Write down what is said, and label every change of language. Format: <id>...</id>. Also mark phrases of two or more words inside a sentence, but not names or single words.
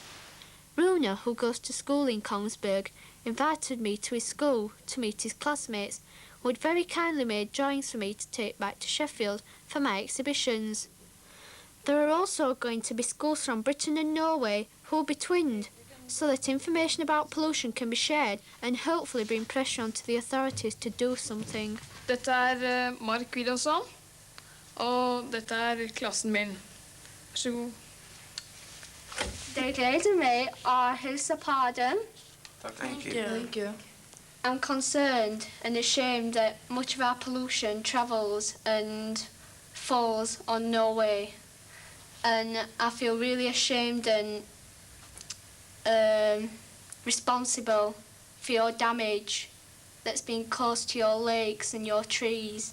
<en>Runa, who goes to school in Kongsberg, invited me to his school to meet his classmates, who had very kindly made drawings for me to take back to Sheffield for my exhibitions. There are also going to be schools from Britain and Norway who will be twinned, so that information about pollution can be shared and hopefully bring pressure onto the authorities to do something.</en> <no>Dette Mark Wilhelmsson, og dette klassen min. Vær så god. Det gleder meg å hilse på dem.</no> <en>Thank you. I'm concerned and ashamed that much of our pollution travels and falls on Norway. And I feel really ashamed and responsible for your damage that's been caused to your lakes and your trees.</en>